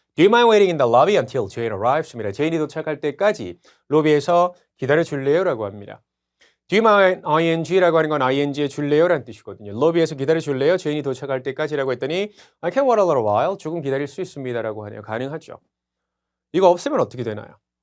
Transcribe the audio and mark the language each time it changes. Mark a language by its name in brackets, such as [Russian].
[English] Do you mind waiting in the lobby until Jane arrives? [Korean] 입니다. 제인이 도착할 때까지 로비에서 기다려 줄래요? 라고 합니다. Do you mind ing라고 하는 건 ing에 줄래요? 라는 뜻이거든요. 로비에서 기다려 줄래요? 제인이 도착할 때까지라고 했더니 [English] I can wait a little while. [Korean] 조금 기다릴 수 있습니다. 라고 하네요. 가능하죠. 이거 없으면 어떻게 되나요?